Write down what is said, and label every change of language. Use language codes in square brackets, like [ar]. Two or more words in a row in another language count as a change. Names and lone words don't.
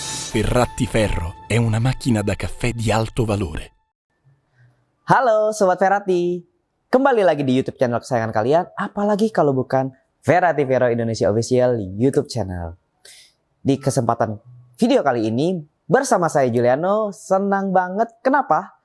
[it] Ferrati Ferro è una macchina da caffè di alto valore. [id] Halo Sobat Ferrati, kembali lagi di [en] YouTube channel [id] kesayangan kalian, apalagi kalau bukan Ferrati Ferro Indonesia Official YouTube channel. Di kesempatan video kali ini bersama saya Juliano, senang banget. Kenapa?